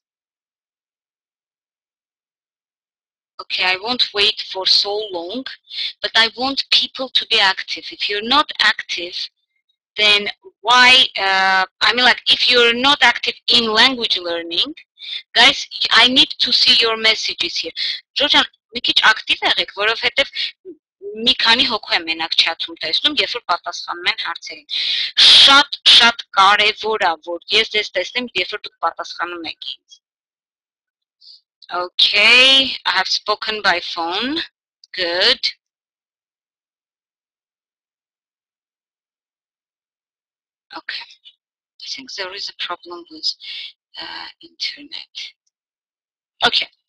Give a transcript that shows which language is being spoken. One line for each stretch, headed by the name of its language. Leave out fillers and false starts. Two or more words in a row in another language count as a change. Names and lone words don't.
English: Okay, I won't wait for so long, but I want people to be active. If you're not active, then why, I mean, like, if you're not active in language learning, guys, I need to see your messages here. Georgia,
Armenian: մի քիչ ակտիվ եղեք, որովհետև մի քանի հոգու եմ մենակ չաթում տեսնում, երբ որ պատասխանում են հարցերին։ Շատ կարևոր է, որ ես ձեզ տեսնեմ, երբ որ դուք պատասխանում եք ինձ։
English: Okay, I have spoken by phone. Good. Okay. I think there is a problem with internet. Okay.